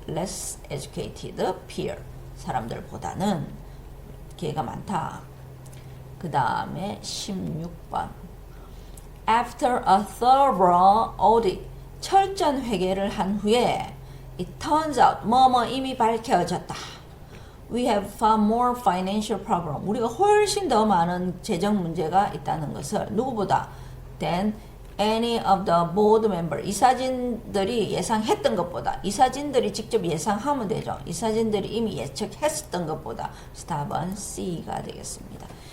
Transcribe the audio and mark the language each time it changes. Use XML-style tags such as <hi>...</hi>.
<en>less educated peer,</en> <ko>사람들보다는 기회가 많다. 그 다음에 16번</ko> <en>After a thorough audit,</en> <ko>철저한 회계를 한 후에</ko> <en>it turns out</en> <ko>뭐뭐 이미 밝혀졌다.</ko> <en>We have far more financial problem.</en> <ko>우리가 훨씬 더 많은 재정 문제가 있다는 것을 누구보다</ko> <en>than any of the board member.</en> <ko>이사진들이 예상했던 것보다. 이사진들이 직접 예상하면 되죠. 이사진들이 이미 예측했었던 것보다. 답은 C가 되겠습니다.</ko>